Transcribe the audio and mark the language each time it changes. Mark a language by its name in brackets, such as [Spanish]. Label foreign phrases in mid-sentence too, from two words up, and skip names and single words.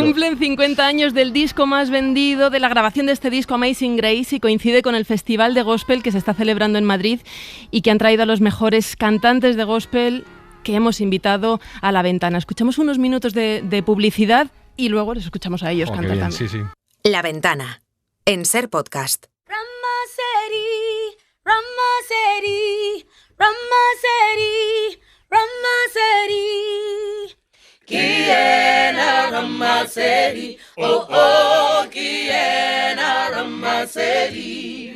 [Spanish] Se cumplen 50 años del disco más vendido, de la grabación de este disco, Amazing Grace, y coincide con el Festival de Gospel que se está celebrando en Madrid y que han traído a los mejores cantantes de gospel que hemos invitado a La Ventana. Escuchamos unos minutos de publicidad y luego les escuchamos a ellos cantar también. Sí. La Ventana, en Ser Podcast. Ramaseri, Ramaseri, Ramaseri. Kiena Ramaseri, oh, Kiena Ramaseri.